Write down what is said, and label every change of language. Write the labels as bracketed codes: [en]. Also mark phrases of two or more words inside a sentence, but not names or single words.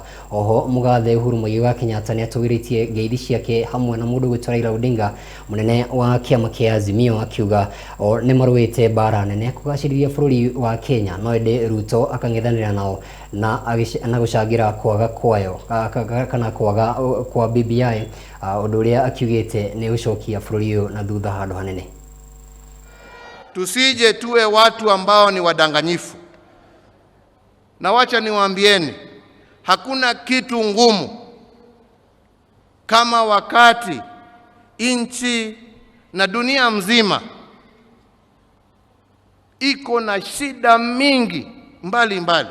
[ki] Oho mugathe Uhuru Muigai wa Kenyatta ni atugiritie ngeithi ciake hamwe na mundu gwitwa Raila Odinga munene wa kiama kia Azimio akiuga ni marwite bara nene kugaciriria bururi wa Kenya no ende Ruto akang'ethanira nao na gucangira kwaga kwayo kana kwaga kwa BBI undu uria akiugite ni gucokia bururi uyu na thutha handu hanene. [sw] Tusije tuwe watu ambao ni wadanganyifu. Na wacha niwaambieni, hakuna kitu ngumu kama wakati nchi na dunia mzima iko na shida mingi mbali.